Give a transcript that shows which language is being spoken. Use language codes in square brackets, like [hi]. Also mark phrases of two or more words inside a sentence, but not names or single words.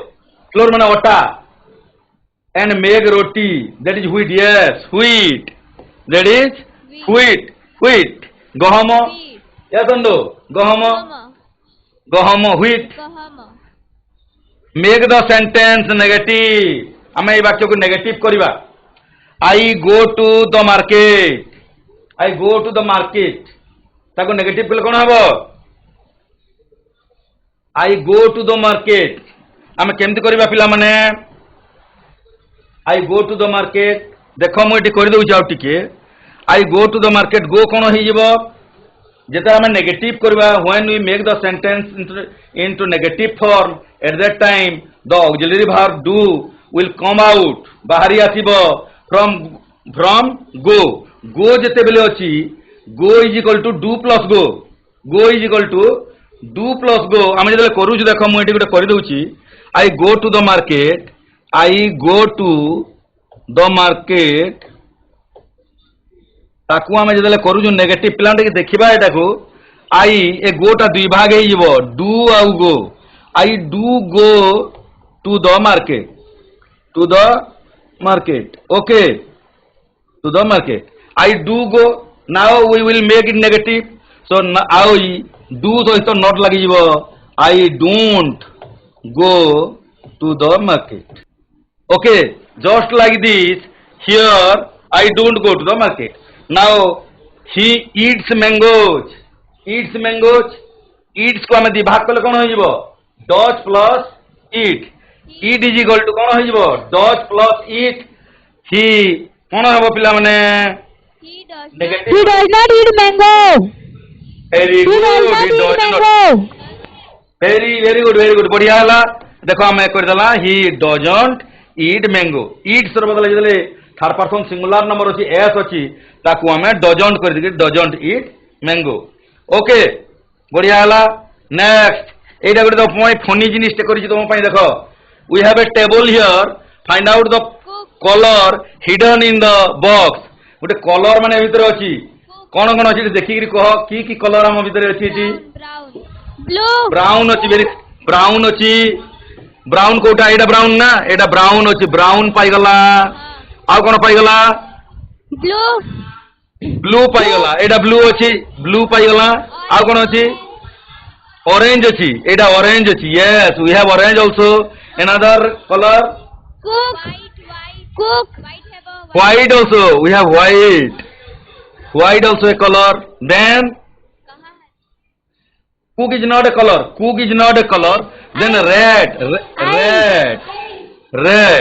[en] Flour means atta. And make roti. That is wheat. Yes, wheat. That is wheat. Wheat. Gahama. Wheat. Yes or no? Gahama. Gahama. Gahama. Wheat. Gahama. Make the sentence negative. [or] ଆମେ ଏଇ ବାକ୍ୟକୁ ନେଗେଟିଭ କରିବା. [en] I go to the market. I go to the market. [or] ତାକୁ ନେଗେଟିଭ କଲେ କ'ଣ ହବ? [en] I go to the market. [or] ଆମେ କେମିତି କରିବା ପିଲାମାନେ? [en] I go to the market. [or] ଦେଖ ମୁଁ ଏଠି କରିଦେଉଛି ଆଉ ଟିକେ. [en] I go to the market. Go [or] କ'ଣ ହେଇଯିବ? ଯେତେବେଳେ ଆମେ ନେଗେଟିଭ କରିବା, [en] when we make the sentence into negative form, at that time the auxiliary verb do will come out. [or] ବାହାରି ଆସିବ [en] from go. [or] Go ଯେତେବେଳେ ଅଛି, [en] go is equal to do plus go. Go is equal to do plus go. [or] ଆମେ ଯେତେବେଳେ କରୁଛୁ ଦେଖ ମୁଁ ଏଠି ଗୋଟେ କରିଦେଉଛି. [en] I go to the market. I go to the market. [or] ତାକୁ ଆମେ ଯେତେବେଳେ କରୁଛୁ ନେଗେଟିଭ ପିଲାମାନେ ଟିକେ ଦେଖିବା ଏଟାକୁ. I ଏ ଗୋଟା ଦୁଇ ଭାଗ ହେଇଯିବ. do ଆଉ go. [en] I do go to the market. To the market. Okay. To the market. I do go. Now we will make it negative. So I do ସହିତ not ଲାଗିଯିବ. I don't go to the market. Okay. Just like this. Here I don't go to the market. Now he eats mangoes. Eats mangoes. [or] Eats को ଆମେ ଦି ଭାଗ କଲେ କ'ଣ ହେଇଯିବ? [en] Does plus eat. Eat is equal to [or] କ'ଣ ହେଇଯିବ? [en] Does plus eat. [or] He କ'ଣ ହେବ ପିଲାମାନେ? [en] He does Negative. He does not eat mango. Very He good. does not He eat does not. mango. Very good. Very good. [or] ବଢିଆ ହେଲା. ଦେଖ ଆମେ କରିଦେଲା. [en] He doesn't eat mango. Eats [or] ର ବଦଳରେ ଯେତେବେଳେ [en] third person singular number ଅଛି s [or] ଅଛି ତାକୁ ଆମେ [en] doesn't କରିଦେଇକି doesn't eat mango. Okay. [or] ବଢିଆ ହେଲା. Next. এইটা ଗୋଟେ ତମ ପାଇଁ ଫନି ଜିନିଷଟେ କରିଛି ତମ ପାଇଁ ଦେଖ. [en] We have a table here. Find out the color hidden in the box. [or] ଗୋଟେ କଲର ମାନେ ଭିତରେ ଅଛି. କଣ କଣ ଅଛି ଦେଖିକିରି କହ କି କଲର ଆମ ଭିତରେ ଅଛି ଏଠି? [en] brown. Blue. [or] ବ୍ରାଉନ ଅଛି. [en] very brown [or] ଅଛି. ବ୍ରାଉନ କୋଉଟା? ଏଇଟା ବ୍ରାଉନ ନା? ଏଇଟା ବ୍ରାଉନ ଅଛି. ବ୍ରାଉନ ପାଇଗଲା. ଆଉ କଣ ପାଇଗଲା? [en] Blue. [or] ବ୍ଲୁ ପାଇଗଲା. ଏଇଟା ବ୍ଲୁ ଅଛି. ବ୍ଲୁ ପାଇଗଲା. ଆଉ କଣ ଅଛି? orange ଅଛି. ଏଇଟା orange ଅଛି. [en] Yes, we have orange also. Another color? Cook. Cook. White also. We have white. White also a color. Then cook is not a color. Cook is not a color. Then red. Red.